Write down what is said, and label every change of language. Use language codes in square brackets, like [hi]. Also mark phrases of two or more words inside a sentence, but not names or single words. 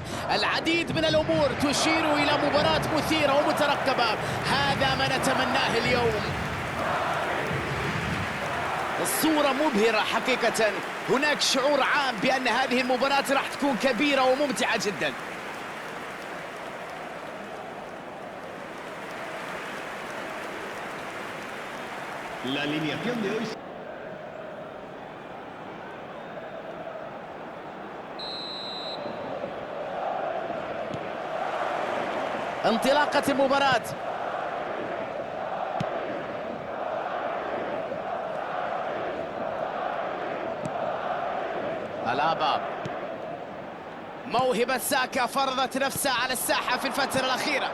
[ar] العديد من الأمور تشير إلى مباراة مثيرة ومترقبة. هذا ما نتمناه اليوم. الصورة مبهرة حقيقة. هناك شعور عام بأن هذه المباراة راح تكون كبيرة وممتعة جدا. [es] La alineación de hoy. [ar] انطلاقة المباراة. ألابا، موهبة ساكا فرضت نفسها على الساحة في الفترة الأخيرة.